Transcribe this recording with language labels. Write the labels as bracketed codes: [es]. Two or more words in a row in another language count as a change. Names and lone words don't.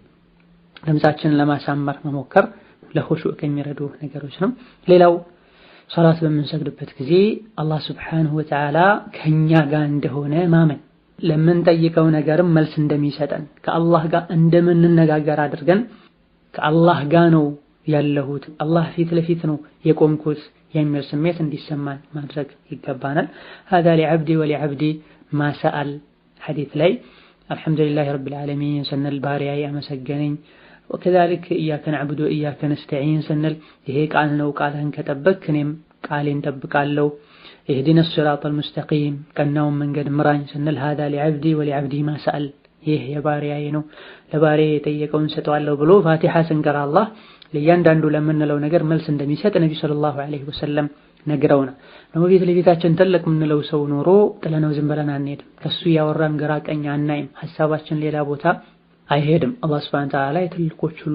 [am] ድምፃችንን ለማሳመር መሞከር ለኹሹዕ ከሚረዱ ነገሮች ነው። ሌላው ሶላት በምንሰግድበት ጊዜ አላህ ሱብሓነሁ ወተዓላ ከኛ ጋር እንደሆነ ማመን፣ ለምንጠይቀው ነገርም መልስ እንደሚሰጠን፣ ከአላህ ጋር እንደምንነጋገር አድርገን ከአላህ ጋር ነው ያለሁት፣ አላህ ፊት ለፊት ነው የቆምኩት የሚል ስሜት እንዲሰማን ማድረግ ይገባናል። [ar] هذا لعبدي ولعبدي ما سأل [am] ሐዲስ ላይ [ar] الحمد لله رب العالمين [am] ስንል ባሪያዬ አመሰገነኝ፣ ወከዛሊክ [ar] إياك نعبد وإياك نستعين [am] ስንል ይሄ ቃል ነው፣ ቃልህን ከጠበቅክ እኔም ቃሌን ጠብቃለሁ፣ [ar] اهدنا الصراط المستقيم [am] ቀናውን መንገድ ምራኝ ስንል [ar] هذا لعبدي ولعبدي ما سأل [am] ይህ የባሪያዬ ነው ለባሪያዬ የጠየቀውን ሰጠዋለሁ ብሎ ፋቲሓ ስንቀራ አላህ ለእያንዳንዱ ለምንለው ነገር መልስ እንደሚሰጥ ነብዩ [ar] صلى الله عليه وسلم [am] ነግረውና ነው። ፊት ለፊታችን ትልቅ የምንለው ሰው ኖሮ ጥለነው ዝም ብለን አንሄድም። ከሱ ያወራን ግራ ቀኝ አናይም። ሐሳባችን ሌላ ቦታ አይሄድም። አላህ [ar] سبحانه وتعالى [am] የትልቆች ሁሉ